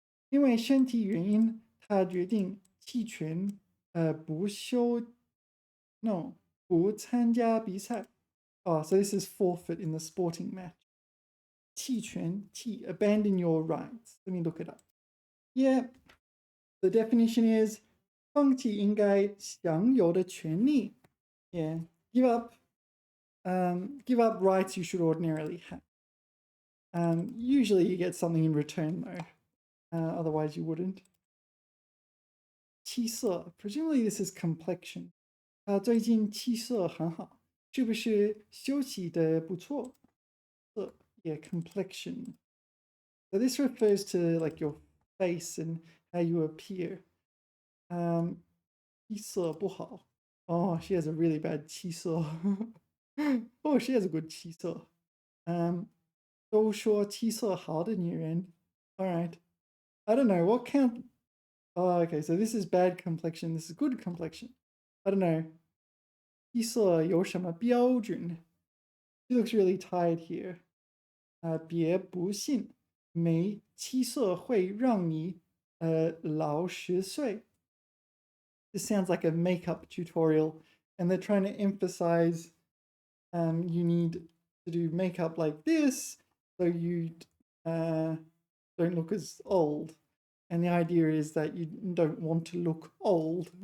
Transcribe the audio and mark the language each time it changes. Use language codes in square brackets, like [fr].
[zh] 因为身体原因，他决定弃权，不休 no 不参加比赛。 [en] Oh, so this is forfeit in the sporting match. 弃权, abandon your rights. Let me look it up. Yeah, the definition is [zh] 放弃应该享有的权利. [en] Yeah, give up rights you should ordinarily have. Usually you get something in return though. Otherwise you wouldn't. 气色, presumably this is complexion. [zh] 最近气色很好，是不是休息的不错？ [en] Yeah, complexion. So this refers to like your face and how you appear. [zh] 气色不好. [en] Oh, she has a really bad 气色. Oh, she has a good 气色. [zh] 都说气色好的女人. [en] All right. I don't know what count. Oh, okay. So this is bad complexion. This is good complexion. I don't know. [zh] 气色有什么标准? [en] She looks really tired here. [zh] 别不信，没气色会让你老10岁. [en] This sounds like a makeup tutorial, and they're trying to emphasize you need to do makeup like this so you don't look as old. And the idea is that you don't want to look old.